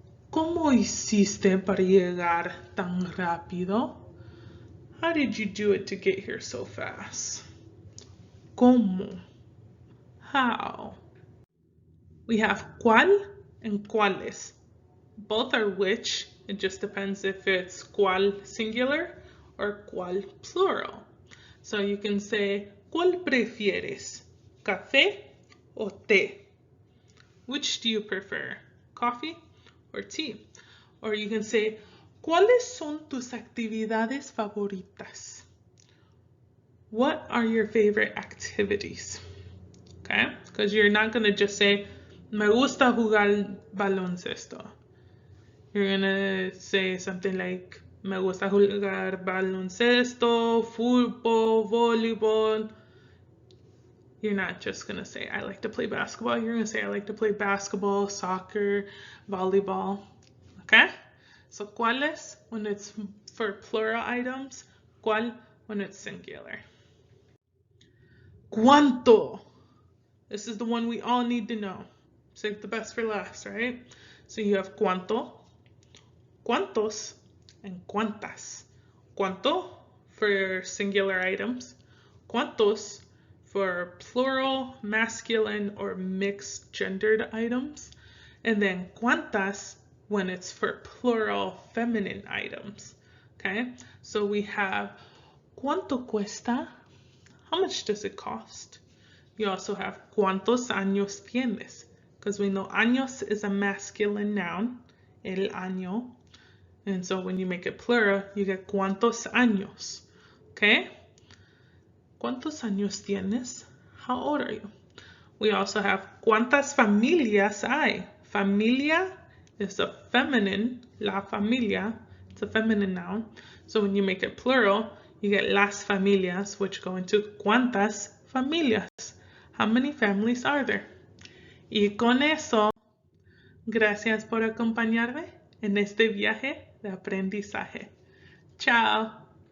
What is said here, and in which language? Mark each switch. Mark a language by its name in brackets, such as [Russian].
[Spanish] ¿Cómo hiciste para llegar tan rápido? [English] How did you do it to get here so fast? ¿Cómo? How? We have cuál and cuáles. Both are which. It just depends if it's cuál singular or cuál plural. So you can say, [Spanish] ¿Cuál prefieres? ¿Café o té? [English] Which do you prefer? Coffee or tea? Or you can say, [Spanish] ¿Cuáles son tus actividades favoritas? [English] What are your favorite activities? Okay? Because you're not going to just say, [Spanish] Me gusta jugar baloncesto. [English] You're going to say something like, [Spanish] Me gusta jugar baloncesto, fútbol, voleibol. [English] You're not just going to say, I like to play basketball. You're going to say, I like to play basketball, soccer, volleyball. Okay? So, ¿cuáles? When it's for plural items. ¿Cuál? When it's singular. ¿Cuánto? This is the one we all need to know. Save the best for last, right? So you have cuánto, cuántos, and cuántas. Cuánto for singular items. Cuántos for plural, masculine, or mixed gendered items. And then cuántas when it's for plural, feminine items. Okay? So we have [Spanish] ¿Cuánto cuesta? [English] How much does it cost? You also have [Spanish] ¿Cuántos años tienes? [English] Because we know años is a masculine noun, el año. And so when you make it plural, you get [Spanish] ¿Cuántos años? [English] Okay? [Spanish] ¿Cuántos años tienes? [English] How old are you? We also have [Spanish] ¿Cuántas familias hay? [English] Familia is a feminine, la familia, it's a feminine noun. So when you make it plural, you get las familias, which go into [Spanish] ¿Cuántas familias? [English] How many families are there? [Spanish] Y con eso, gracias por acompañarme en este viaje de aprendizaje. Chao.